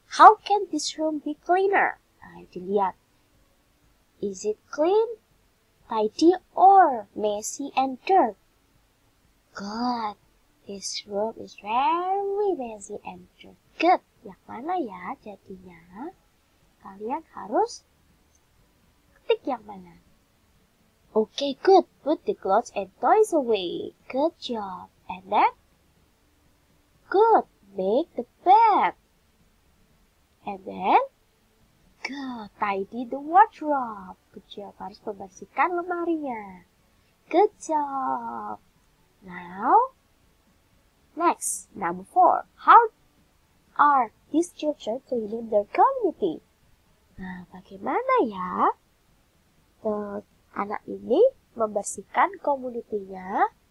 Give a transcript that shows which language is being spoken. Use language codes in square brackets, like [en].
[en] How can this room be cleaner? [id] Nah, dilihat. [en] Is it clean, tidy, or messy and dirt? Good. This room is very messy and dirt. Good. [id] Yang mana ya jadinya? Kalian harus ketik yang mana? [en] Okay, good. Put the clothes and toys away. Good job. And then? Good. Make the bed. And then? Good. Tidy the wardrobe. Good job. [id] Harus membersihkan lemarinya. [en] Good job. Now, next, number 4. How are these children cleaning their community? [id] Nah, bagaimana ya anak ini membersihkan komunitinya?